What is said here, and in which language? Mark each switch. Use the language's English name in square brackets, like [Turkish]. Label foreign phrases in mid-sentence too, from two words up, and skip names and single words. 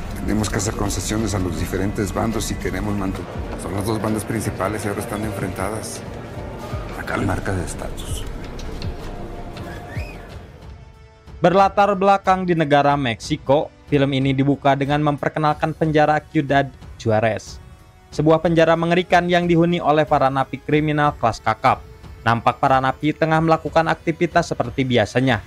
[Spanish] Tenemos que hacer concesiones a los diferentes bandos si queremos mantener. Son las dos bandas principales y ahora están enfrentadas. Acá marca de estatus. [Indonesian] Berlatar belakang di negara Meksiko, film ini dibuka dengan memperkenalkan penjara Ciudad Juarez. Sebuah penjara mengerikan yang dihuni oleh para napi kriminal kelas kakap. Nampak para napi tengah melakukan aktivitas seperti biasanya.